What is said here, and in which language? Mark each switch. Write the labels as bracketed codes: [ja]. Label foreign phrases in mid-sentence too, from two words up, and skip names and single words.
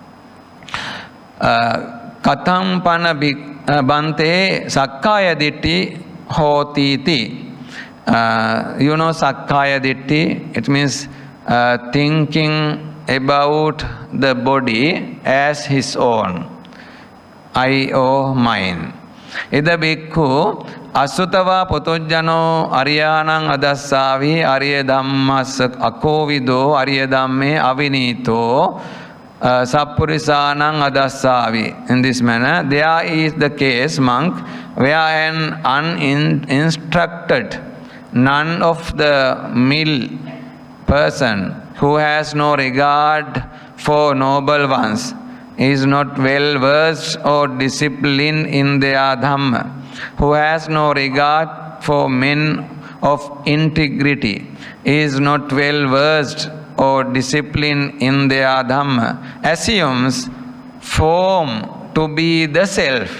[pi] Katham Pana Bhante Sakkaya Ditti Hotiti. [en] You know [pi] Sakkaya Ditti, [en] it means thinking about the body as his own, I or mine. [pi] Ida bhikkhu asutava potujjano ariyanang adassavi ariya dhammas akovido ariya dhamme avinito sappurisanang adassavi. [en] In this manner, there is the case, monk, where an uninstructed, none of the mill person who has no regard for noble ones is not well versed or disciplined in their Dhamma, who has no regard for men of integrity, is not well versed or disciplined in their Dhamma, assumes form to be the self.